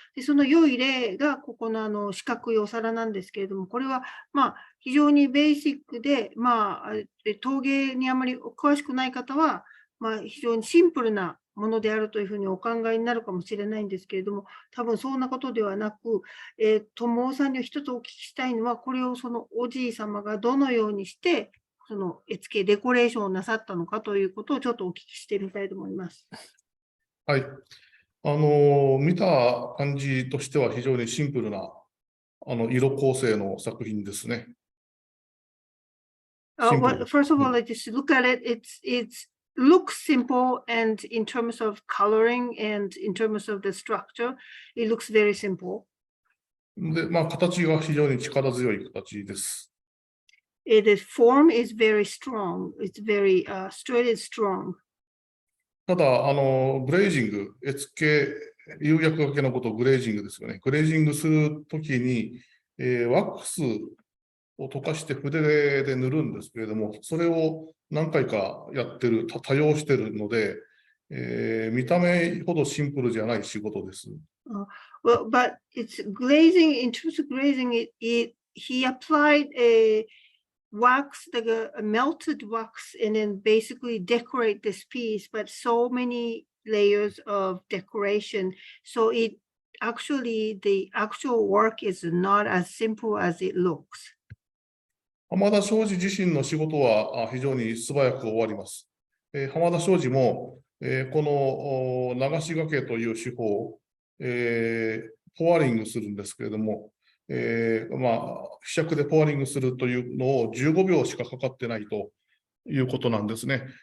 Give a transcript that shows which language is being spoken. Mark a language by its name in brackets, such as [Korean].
[Japanese] で、その良い例がここの四角いお皿なんですけれども、これは非常にベーシックで、陶芸にあまり詳しくない方は、非常にシンプルなものであるというふうにお考えになるかもしれないんですけれども、多分そんなことではなく、友さんには一つお聞きしたいのは、これをそのおじい様がどのようにして、その絵付け、デコレーションをなさったのかということをちょっとお聞きしてみたいと思います。はい。見た感じとしては非常にシンプルな色構成の作品ですね。 [English] First of all, I just look at it. It looks simple, and in terms of coloring and in terms of the structure, it looks very simple. [Japanese] で、形が非常に力強い形です。 [English] The form is very strong. It's very straight and strong. [Japanese] ただ、グレージング、絵付け、釉薬がけのことをグレージングですよね。グレージングするときに、ワックスを溶かして筆で塗るんですけれども、それを何回かやってる、多用してるので、見た目ほどシンプルじゃない仕事です。 [English] Well, but it's glazing. In terms of glazing, he applied a wax, like a melted wax, and then basically decorate this piece, but so many layers of decoration. So it actually, the actual work is not as simple as it looks. [Japanese] 浜田庄司自身の仕事は非常に素早く終わります。浜田庄司も、この流し掛けという手法、ポワリングするんですけれども、ひしゃくでポワリングするというのを15秒しかかかってないということなんですね。